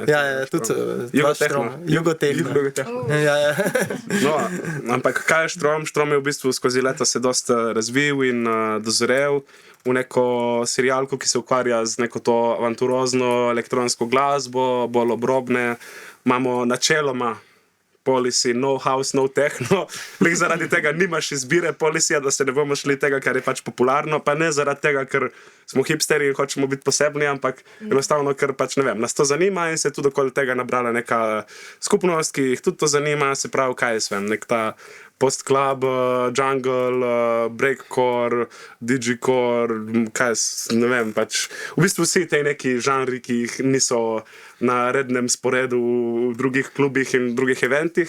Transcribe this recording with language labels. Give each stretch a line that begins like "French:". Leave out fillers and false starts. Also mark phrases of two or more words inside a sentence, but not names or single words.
Slovenian: Ja, tudi dva štroma. Jugotehno. Ja. No, ampak kaj je štrom? Štrom je v bistvu skozi leta se dosta razvil in dozorel v neko serialko, ki se ukvarja z neko to avanturozno elektronsko glasbo, bolj obrobne. Imamo načeloma
English: policy, no house, no techno.
Slovenian: Lih zaradi tega nimaš izbire policija, da se ne bomo šli tega, kar je pač popularno, pa ne zaradi tega, ker smo hipsteri in hočemo biti posebni, ampak enostavno, ker pač ne vem, nas to zanima in se je tudi okoli tega nabrala neka skupnost, ki jih tudi to zanima, se pravi, kaj jaz vem, nek ta post-club, jungle, breakcore, digicore, kaj ne vem, pač v bistvu vsi te neki žanri, ki jih niso na rednem sporedu v drugih klubih in drugih eventih.